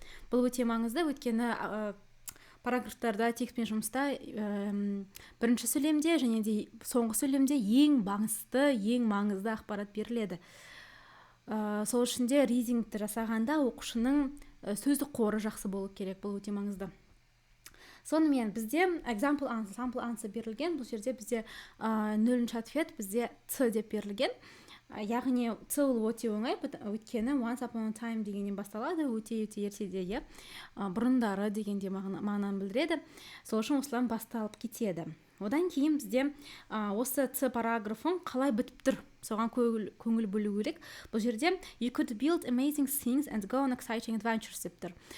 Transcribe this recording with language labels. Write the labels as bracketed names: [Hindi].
[Kazakh] Бұл өте маңызды, өйткені параграфтарда текстпен жұмыста бірінші сөйлемде және де соңғы сөйлемде ең маңызды ақпарат беріледі. Сол үшін де ридингті жасағанда оқушының сөздік қоры жақсы болу керек, бұл өте маңызды. Сонымен бізде [English] example answer [Kazakh] берілген, бұл жерде бізде нөлінші [Russian] ответ [Kazakh] бізде Ц деп берілген. Яғни Ц ол өте оңай, өйткені [English] once upon a time [Kazakh] дегеннен басталады, өте ертеде, бұрындары дегенде мағынаны білдіреді. Сол үшін осылан басталып кетеді. Одан кейін бізде осы Ц параграфын қалай бітіп тұр, соған көңіл бөлу керек. Бұл жерде [English] you could build amazing things and go on exciting adventures [Kazakh] деп тұр.